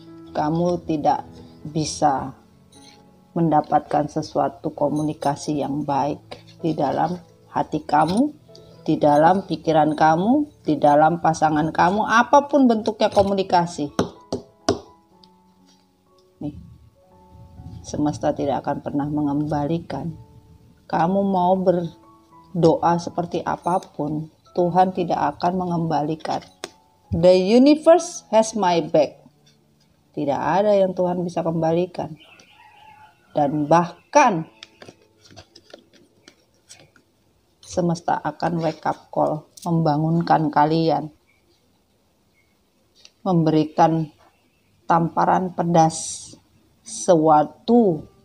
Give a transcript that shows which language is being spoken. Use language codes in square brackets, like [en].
[id] Kamu tidak bisa mendapatkan sesuatu komunikasi yang baik di dalam hati kamu, di dalam pikiran kamu, di dalam pasangan kamu, apapun bentuknya komunikasi. Nih, semesta tidak akan pernah mengembalikan Kamu mau berdoa seperti apapun, Tuhan tidak akan mengembalikan. [en] The universe has my back. [id] Tidak ada yang Tuhan bisa kembalikan. Dan bahkan semesta akan [en] wake up call, [id] membangunkan kalian, memberikan tamparan pedas, suatu